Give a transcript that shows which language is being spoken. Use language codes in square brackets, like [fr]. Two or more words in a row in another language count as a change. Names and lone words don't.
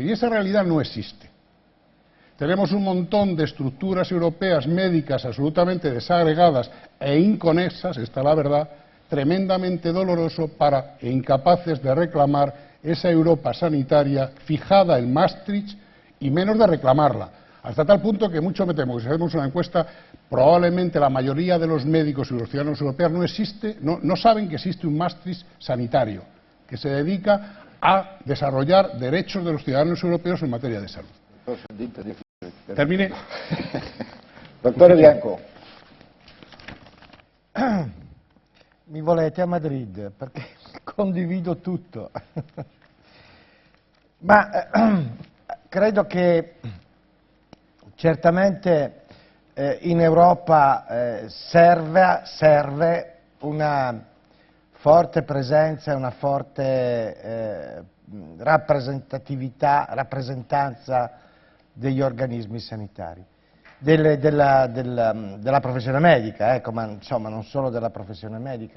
[es] Y esa realidad no existe. Tenemos un montón de estructuras europeas médicas absolutamente desagregadas e inconexas, esta es la verdad, tremendamente doloroso e incapaces de reclamar esa Europa sanitaria fijada en Maastricht y menos de reclamarla. Hasta tal punto que mucho me temo que si hacemos una encuesta, probablemente la mayoría de los médicos y los ciudadanos europeos no saben que existe un Maastricht sanitario, que se dedica a desarrollar derechos de los ciudadanos europeos en materia de salud. [it] Termine. Dottore Bianco. Mi volete a Madrid perché condivido tutto. Ma credo che certamente in Europa serve una forte presenza e una forte rappresentanza degli organismi sanitari, della professione medica, ma insomma non solo della professione medica.